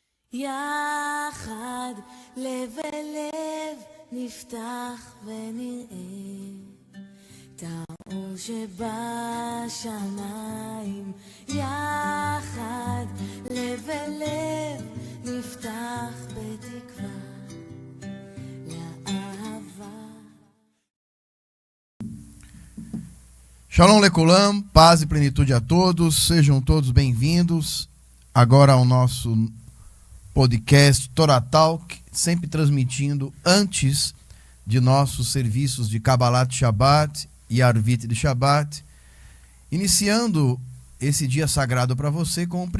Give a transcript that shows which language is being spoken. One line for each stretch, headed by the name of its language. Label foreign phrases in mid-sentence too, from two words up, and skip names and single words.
Hebrew: יחד לב אל לב נפתח ונראה את האור שבשמיים. יחד לב אל לב נפתח בתקווה לאהבה. שלום לכולם,
Portuguese: paz e plenitude a todos, sejam todos bem-vindos agora ao nosso podcast Torah Talk, sempre transmitindo antes de nossos serviços de
Hebrew: קבלת שבת
Portuguese: e Arvit de Shabbat, iniciando esse dia sagrado para você com o